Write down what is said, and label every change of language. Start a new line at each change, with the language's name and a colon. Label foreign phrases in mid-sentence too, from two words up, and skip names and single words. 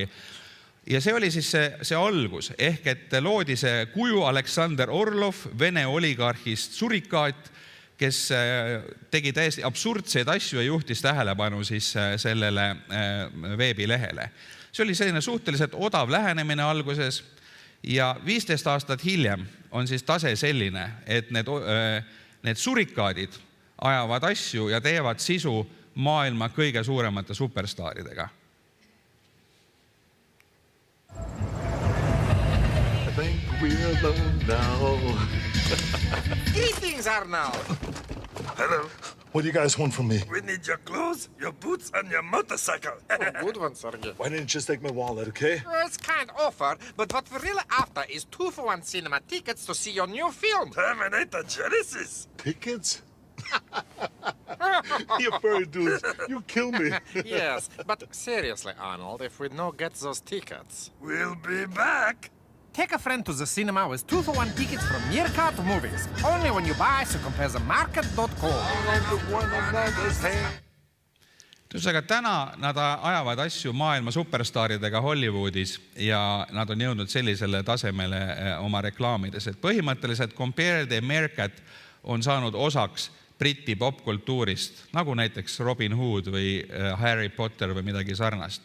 Estonian: Ja see oli siis see algus, ehk et loodi see kuju Aleksander Orlov, Vene oligarhist surikaat, kes tegi täiesti absurdseid asju ja juhtis tähelepanu siis sellele veebilehele. See oli selline suhteliselt odav lähenemine alguses ja 15 aastat hiljem on siis tase selline, et need surikaadid ajavad asju ja teevad sisu maailma kõige suuremate superstaaridega.
English: I think we're alone now. Greetings, Arnold. Hello. What do you guys want from me? We need your clothes, your boots, and your motorcycle. Good one, Sergey. Why didn't you just take my wallet, okay? It's kind offer, but what we're really after is 2-for-1 cinema tickets to see your new film. Terminator Genesis. Tickets? You furry dudes, you kill me. Yes, but seriously, Arnold, if we don't get those tickets, we'll be back. Take a friend to the cinema with 2-for-1 tickets from Meerkat Movies. Only when you buy, so CompareTheMarket.com.
Estonian: Tõusega täna nad ajavad asju maailma superstaaridega Hollywoodis ja nad on jõudnud sellisele tasemele oma reklaamides. Et põhimõtteliselt Compare the Meerkat on saanud osaks Briti popkultuurist, nagu näiteks Robin Hood või Harry Potter või midagi sarnast.